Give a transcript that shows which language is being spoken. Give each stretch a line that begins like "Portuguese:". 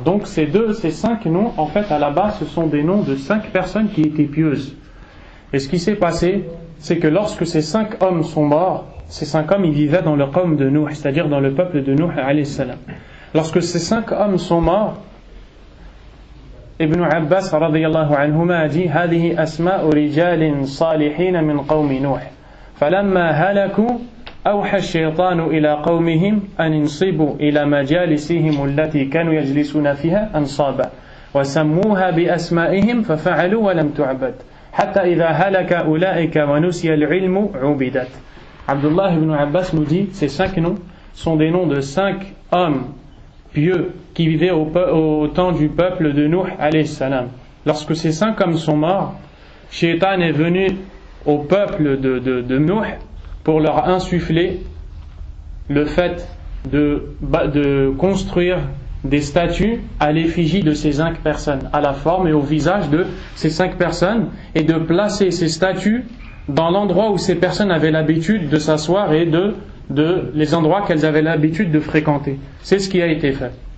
French: Donc ces 5 noms, en fait, à la base, ce sont des noms de 5 personnes qui étaient pieuses. Et ce qui s'est passé, c'est que lorsque ces 5 hommes sont morts, ces 5 hommes, ils vivaient dans le qawm de Nuh, c'est-à-dire dans le peuple de Nuh alayhi salam. Lorsque ces 5 hommes sont morts, Ibn Abbas radiyallahu anhuma a dit
Arabic: هذه أسماء رجال صالحين من قوم نوح فلما هلكوا أوحى الشيطان إلى قومهم أن انصبوا إلى مجالسهم التي كانوا يجلسون فيها أنصابا وسموها بأسمائهم ففعلوا ولم تعبد حتى إذا هلك أولئك ونسي العلم عبدت.
French: Abdullah ibn Abbas nous dit ces 5 noms sont des noms de 5 hommes pieux qui vivaient au temps du peuple de Nuh alayhi salam. Lorsque ces 5 hommes sont morts, Shaitan est venu au peuple de Nuh pour leur insuffler le fait de construire des statues à l'effigie de ces 5 personnes, à la forme et au visage de ces 5 personnes, et de placer ces statues dans l'endroit où ces personnes avaient l'habitude de s'asseoir et de les endroits qu'elles avaient l'habitude de fréquenter. C'est ce qui a été fait.